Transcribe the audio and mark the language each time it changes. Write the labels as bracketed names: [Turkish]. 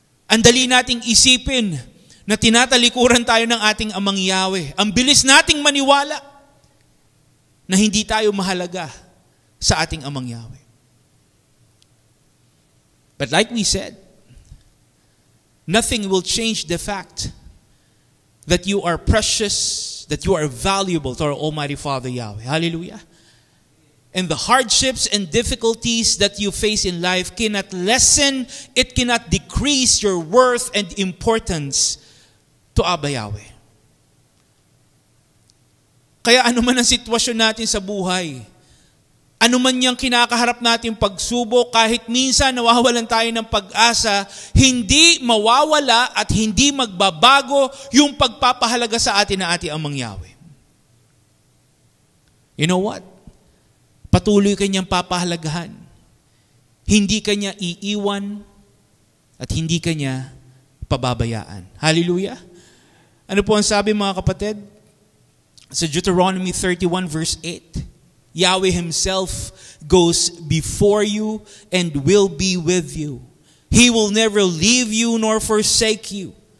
[Filipino] Ang dali nating isipin na tinatalikuran tayo ng ating Amang Yahweh. Ang bilis nating maniwala na hindi tayo mahalaga sa ating Amang Yahweh. [English] But like we said, nothing will change the fact that you are precious, that you are valuable to our Almighty Father Yahweh. Hallelujah. And the hardships and difficulties that you face in life cannot lessen, it cannot decrease your worth and importance to Abba Yahweh. [Filipino] Kaya ano man ang sitwasyon natin sa buhay, ano man niyang kinakaharap natin pagsubok, kahit minsan nawawalan tayo ng pag-asa, hindi mawawala at hindi magbabago yung pagpapahalaga sa atin na ating Amang Yahweh. [English] You know what? [Filipino] Patuloy kanyang papahalagahan. Hindi kanya iiwan at hindi kanya pababayaan. Hallelujah! Ano po ang sabi mga kapatid? [English] Sa Deuteronomy 31 verse 8, Yahweh Himself goes before you and will be with you. He will never leave you nor forsake you.